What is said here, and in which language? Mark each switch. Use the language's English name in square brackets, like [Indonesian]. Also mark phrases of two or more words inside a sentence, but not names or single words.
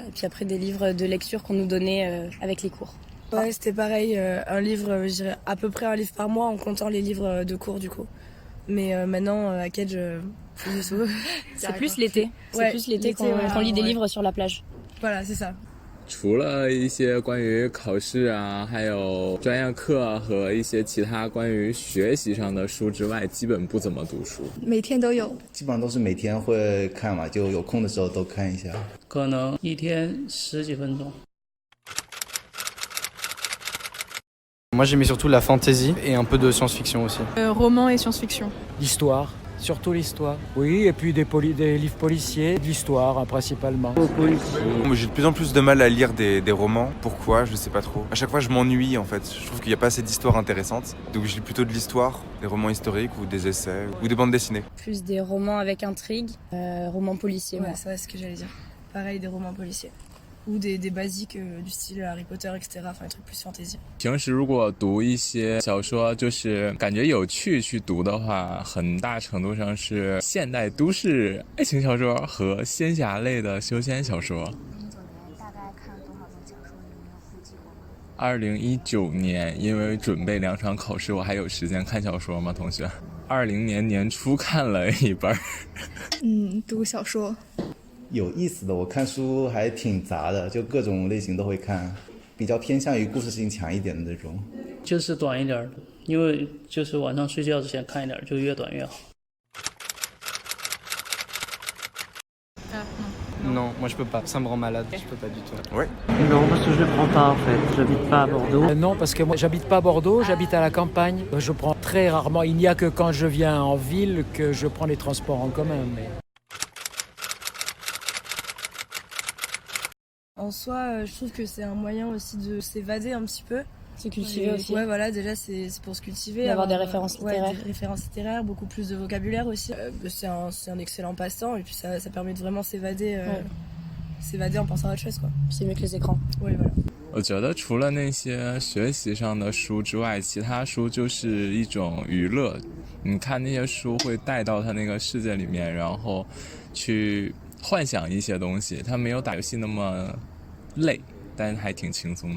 [French] Et puis après, des livres de lecture qu'on nous donnait avec les cours. Ouais, c'était pareil, un livre, je dirais à peu près un livre par mois en comptant les livres de cours du coup. Mais maintenant, à quel C'est plus l'été. C'est plus l'été qu'on lit des livres sur la plage. Voilà, c'est ça. [Chinese] 除了一些关于考试啊，还有专业课和一些其他关于学习上的书之外，基本不怎么读书。每天都有，基本上都是每天会看嘛，就有空的时候都看一下。可能一天10几分钟。 [French] Moi, j'aimais surtout la fantasy et un peu de science-fiction aussi. Romans et science-fiction. L'histoire, surtout l'histoire. Oui, et puis des livres policiers, de l'histoire principalement. J'ai de plus en plus de mal à lire des romans. Pourquoi? Je sais pas trop. À chaque fois, je m'ennuie en fait. Je trouve qu'il n'y a pas assez d'histoires intéressantes. Donc je lis plutôt de l'histoire, des romans historiques ou des essais ou des bandes dessinées. Plus des romans avec intrigue, romans policiers. Ouais, c'est ce que j'allais dire. Pareil, des romans policiers. Ou des basiques du style Harry Potter, etc. Enfin, des trucs plus fantasy. [Chinese] 平时如果读一些小说，就是感觉有趣去读的话，很大程度上是现代都市爱情小说和仙侠类的修仙小说。 2019年大概看多少本小说？你有没有估计过吗？ 2019年因为准备2场考试，我还有时间看小说吗？同学，20年年初看了一本。读小说。有意思的，我看书还挺杂的，就各种类型都会看，比较偏向于故事性强一点的那种。就是短一点的，因为就是晚上睡觉之前看一点，就越短越好。 [French] Non, moi je peux pas, ça me rend malade, je peux pas du tout. Ouais. Non, parce que je ne prends pas en fait, j'habite pas à Bordeaux. Non, parce que moi j'habite pas à Bordeaux, j'habite à la campagne. Je prends très rarement, il n'y a que quand je viens en ville que je prends les transports en commun. Mais... En soi, je trouve que c'est un moyen aussi de s'évader un petit peu. Se cultiver aussi. Ouais, voilà, déjà c'est pour se cultiver. D'avoir des références littéraires. Des références littéraires, beaucoup plus de vocabulaire aussi. C'est un excellent passe-temps et puis ça permet de vraiment s'évader, s'évader en pensant à autre chose, quoi. C'est mieux que les écrans. Oui, voilà. [Chinese] 我觉得除了那些学习上的书之外，其他书就是一种娱乐。你看那些书会带到他那个世界里面，然后去幻想一些东西，它没有打游戏那么累，但还挺轻松的。